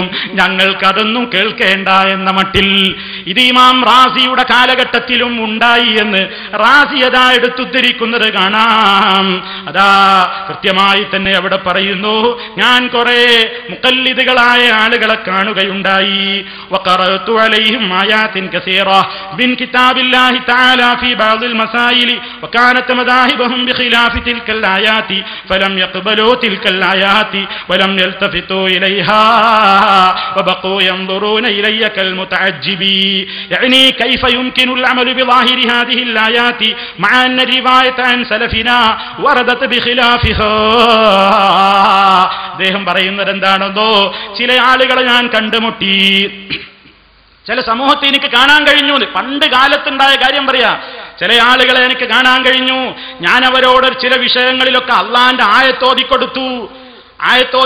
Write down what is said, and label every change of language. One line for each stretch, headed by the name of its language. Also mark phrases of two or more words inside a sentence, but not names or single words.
Malayalam: ഞങ്ങൾക്കതൊന്നും കേൾക്കേണ്ട എന്ന മട്ടിൽ. ഇത് ഇമാം റാസിയുടെ കാലഘട്ടത്തിലും ഉണ്ടായി എന്ന് റാസി അതാ എടുത്തുദ്ധരിക്കുന്നത് കാണാം. അതാ കൃത്യമായി തന്നെ അവിടെ പറയുന്നു. ഞാൻ കുറെ മുഖല്ലിദുകളായ ആളുകളെ കാണുകയുണ്ടായി.
Arabic: وقرأت عليهم آيات كثيرة من كتاب الله تعالى في بعض المسائل وكانت مذاهبهم بخلاف تلك الآيات فلم يقبلوا تلك الآيات ولم يلتفتوا إليها وبقوا ينظرون إلي كالمتعجبين. يعني كيف يمكن العمل بظاهر هذه الآيات مع أن الرواية عن سلفنا وردت بخلافها.
Malayalam: അദ്ദേഹം പറയുന്നത് എന്താണെന്നോ, ചില ആളുകളെ ഞാൻ കണ്ടുമുട്ടി, ചില സമൂഹത്തെ എനിക്ക് കാണാൻ കഴിഞ്ഞു. പണ്ട് കാലത്തുണ്ടായ കാര്യം പറയാ. ചില ആളുകളെ എനിക്ക് കാണാൻ കഴിഞ്ഞു. ഞാൻ അവരോട് ചില വിഷയങ്ങളിലൊക്കെ അള്ളാന്റെ ആയത്തോതി കൊടുത്തു.